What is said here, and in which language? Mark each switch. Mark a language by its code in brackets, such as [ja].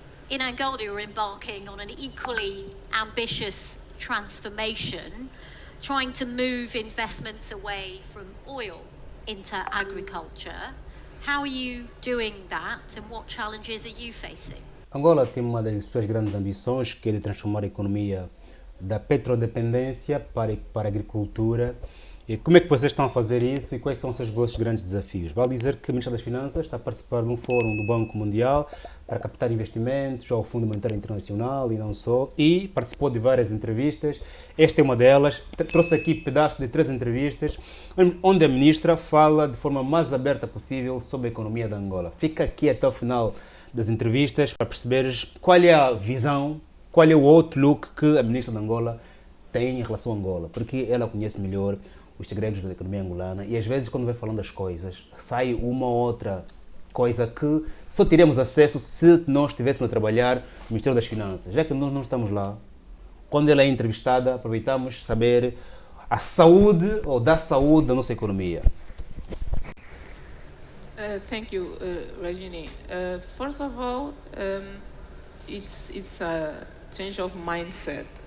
[en] In Angola, you're embarking on an equally ambitious transformation, trying to move investments away from oil into agriculture. How are you doing that and what challenges are you facing? [pt] Angola tem uma das suas grandes ambições, que é de transformar a economia da petrodependência para a agricultura. E como é que vocês estão a fazer isso e quais são os vossos grandes desafios? Vale dizer que o Ministério das Finanças está a participar de um fórum do Banco Mundial para captar investimentos ao Fundo Monetário Internacional e não só, e participou de várias entrevistas. Esta é uma delas. Trouxe aqui pedaços de 3 entrevistas, onde a Ministra fala de forma mais aberta possível sobre a economia da Angola. Fica aqui até o final das entrevistas para perceberes qual é a visão, qual é o outlook que a Ministra de Angola tem em relação a Angola, porque ela conhece melhor os segredos da economia angolana e às vezes quando vai falando das coisas sai uma ou outra coisa que só teremos acesso se nós estivéssemos a trabalhar no Ministério das Finanças. Já que nós não estamos lá, quando ela é entrevistada, aproveitamos saber a saúde ou da saúde da nossa economia. [en] Thank you, Rajini. First of all, it's a change of mindset.